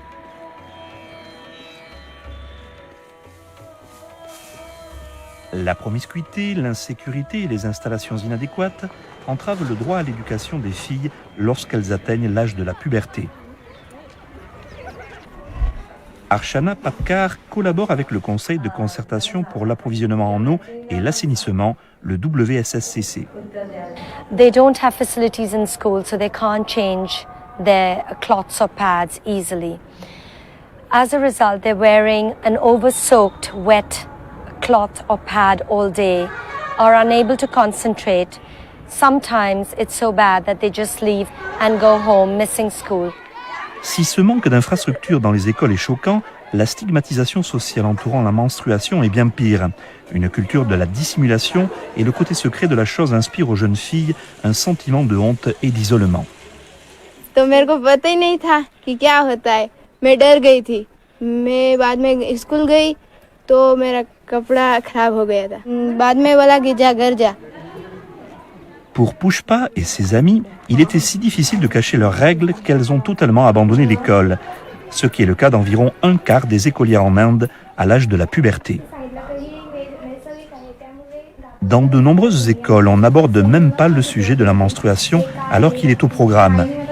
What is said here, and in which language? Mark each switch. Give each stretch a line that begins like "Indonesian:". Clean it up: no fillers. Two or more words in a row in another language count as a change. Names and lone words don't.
French: La promiscuité, l'insécurité et les installations inadéquates entravent le droit à l'éducation des filles lorsqu'elles atteignent l'âge de la puberté. Archana Patkar collabore avec le Conseil de concertation pour l'approvisionnement en eau et l'assainissement, le WSSCC.
English: They don't have facilities in school, so they can't change their cloths or pads easily. As a result, they're wearing an over-soaked, wet cloth or pad all day, are unable to concentrate. Sometimes it's so bad that they just leave and go home, missing school.
French: Si ce manque d'infrastructures dans les écoles est choquant, la stigmatisation sociale entourant la menstruation est bien pire. Une culture de la dissimulation et le côté secret de la chose inspirent aux jeunes filles un sentiment de honte et d'isolement.
Hindi: तो मेरे को पता ही नहीं था कि क्या होता है. मैं डर गई थी. मैं बाद में स्कूल गई तो मेरा कपड़ा खराब हो गया था. बाद में बोला कि जा घर जा.
French: Pour Pushpa et ses amis, il était si difficile de cacher leurs règles qu'elles ont totalement abandonné l'école, ce qui est le cas d'environ un quart des écolières en Inde à l'âge de la puberté. Dans de nombreuses écoles, on n'aborde même pas le sujet de la menstruation alors qu'il est au programme.